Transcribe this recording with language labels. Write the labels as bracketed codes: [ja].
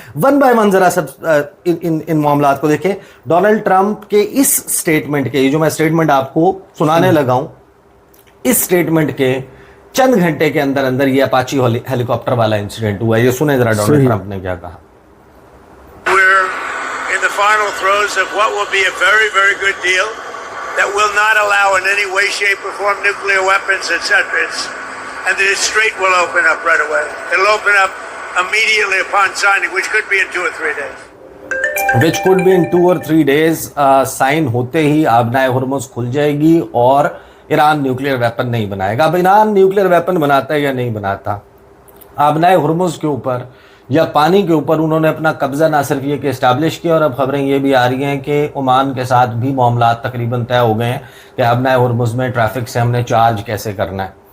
[ur] One by one ذرا سب ان معاملات کو دیکھیں. ڈونلڈ ٹرمپ کے اس سٹیٹمنٹ کے, یہ جو میں سٹیٹمنٹ آپ کو سنانے لگا ہوں, اس سٹیٹمنٹ کے چند گھنٹے کے اندر اندر یہ اپاچی ہیلی کاپٹر والا انسیڈنٹ ہوا ہے. یہ سنیں ذرا ڈونلڈ ٹرمپ نے کیا کہا. [en] We're in the final throes of what will be a very, very good deal that will not allow in any way, shape or form nuclear weapons, etc. And the strait will open up right away. It'll open up immediately upon signing, which could be in 2 or 3 days. Which could be in 2 or 3 days. [ur] Sign ہوتے ہی آبنائے Hormuz کھل جائے گی اور Iran nuclear weapon نہیں بنائے گا. اب Iran nuclear weapon بناتا ہے یا نہیں بناتا, آبنائے ہرمز کے اوپر یا پانی کے اوپر انہوں نے اپنا قبضہ نہ صرف یہ کہ اسٹیبلش کیا, اور اب خبریں یہ بھی آ رہی ہیں کہ عمان کے ساتھ بھی معاملات تقریباً طے ہو گئے ہیں کہ آبنائے ہرمز میں ٹریفک سے ہم نے چارج کیسے کرنا ہے.